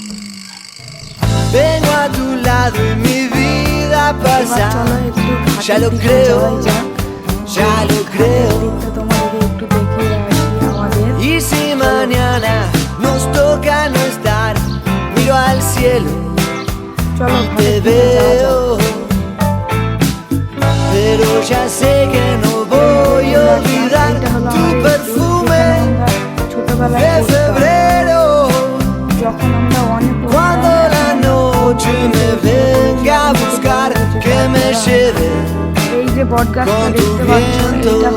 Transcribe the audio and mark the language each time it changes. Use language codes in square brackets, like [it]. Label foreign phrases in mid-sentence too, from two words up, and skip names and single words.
[bn] চলো একটু তোমাদেরকে একটু দেখিয়ে আসি আমাদের। চলো [es] pero ya sé que no voy a olvidar tu perfume de febrero. Cuando la noche me venga a buscar, que me lleve con tu viento.